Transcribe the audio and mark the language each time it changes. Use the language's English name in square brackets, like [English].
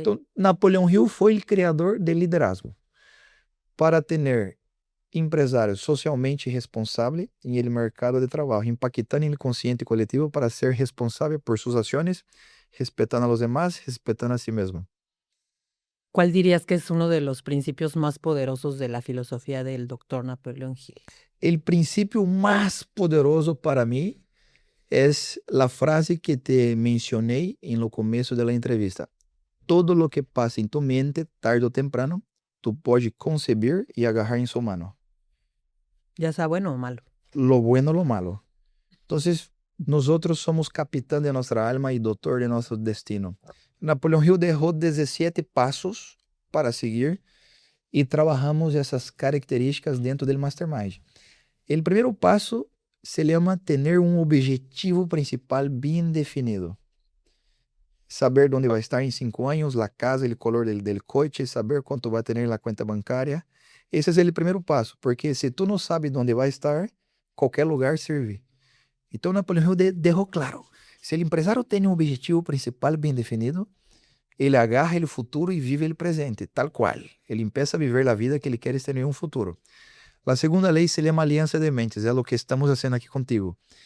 [Portuguese] Então, Napoleão Hill foi o criador do liderazgo. Para ter empresários socialmente responsáveis em el mercado de trabalho, impactando no consciente coletivo para ser responsável por suas ações, respeitando [Spanish] a los demás, [Portuguese] respeitando a si mesmo. [Spanish] ¿Cuál dirías que es uno de los principios más poderosos de la filosofía del doctor Napoleón Hill? [Portuguese] O princípio mais poderoso para mim é a frase que te mencionei no começo da entrevista. [Spanish] Todo lo que [Portuguese] passa em tu mente, tarde ou temprano, tu pode conceber e agarrar em sua mão. [Spanish] Ya sea bueno o malo. Lo bueno, lo malo. Entonces, nosotros somos capitán de nuestra alma y doctor de nuestro destino. Napoleón Hill dejó 17 pasos para seguir y trabajamos esas características dentro del Mastermind. El primer paso se llama tener un objetivo principal bien definido. Saber dónde va a estar en 5 años, la casa, el color del coche, saber cuánto va a tener la cuenta bancaria. Ese es el primer paso, porque si tú no sabes dónde va a estar, cualquier lugar sirve. [Portuguese] Então, Napoleão Hill deixou claro, se o empresário tem um objetivo principal bem definido, ele agarra o futuro e vive o presente, tal qual. Ele começa a viver a vida que ele quer ter em um futuro. A segunda lei se chama aliança de mentes, é o que estamos fazendo aqui contigo.